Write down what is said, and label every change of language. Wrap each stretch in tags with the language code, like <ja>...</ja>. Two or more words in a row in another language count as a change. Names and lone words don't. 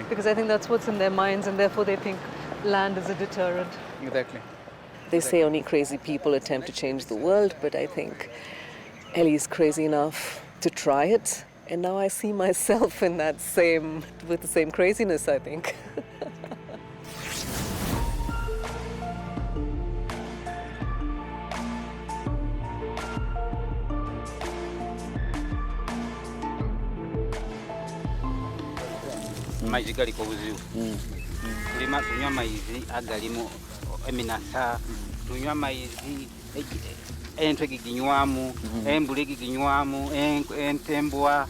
<en>Because I think that's what's in their minds, and therefore they think land is a deterrent. Exactly. They say only crazy people attempt to change the world, but I think Ellie is crazy enough to try it, And now I see myself in that with the same craziness, I think.</en> <xog>Amaizi galiko buzibu. Tunywa amaizi agalimu eminasa, tunywa amaizi entwe giginywamu, embule giginywamu, entembwa.</xog>